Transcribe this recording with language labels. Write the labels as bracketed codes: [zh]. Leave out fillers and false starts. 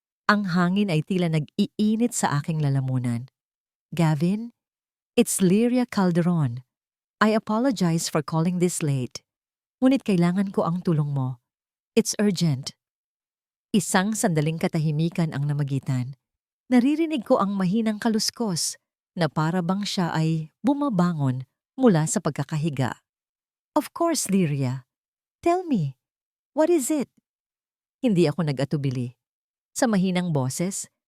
[tl] Ang hangin ay tila nag-iinit sa aking lalamunan. [en] "Gavin, it's Lyria Calderon. I apologize for calling this late. [tl] Ngunit kailangan ko ang tulong mo. [en] It's urgent." [tl] Isang sandaling katahimikan ang namagitan. Naririnig ko ang mahinang kaluskos na para bang siya ay bumabangon mula sa pagkakahiga. [en] "Of course, Lyria. Tell me, what is it?" [tl] Hindi ako nag-atubili. Sa mahinang boses,